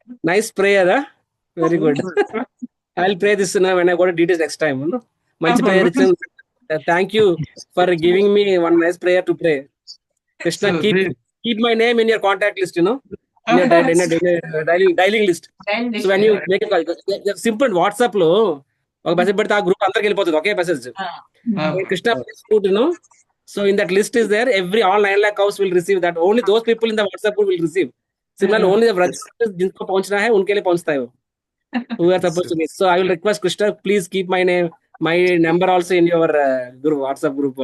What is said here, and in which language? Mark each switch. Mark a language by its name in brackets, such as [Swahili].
[English] Nice prayer, huh? Very good. I'll pray this when I go to details next time. Manchi prayer. Thank you for giving me one nice prayer to pray. Krishna, So, keep my name in your contact list, in your dialing list. So when you make a call, simple WhatsApp lo [Telugu] ఒక message పెడితే ఆ group అందరికి వెళ్ళిపోతుంది ఒకే message. [English] Krishna plays flute, so in that list is there, all 9 lakh cows will receive that. Only those people in the WhatsApp group will receive. Similarly, only the Vrajas [Hindi] जिनको पहुंचना है उनके लिए पहुंचता है वो, [English] who are supposed to be. So I will request Krishna, please keep my number also in your group, WhatsApp group.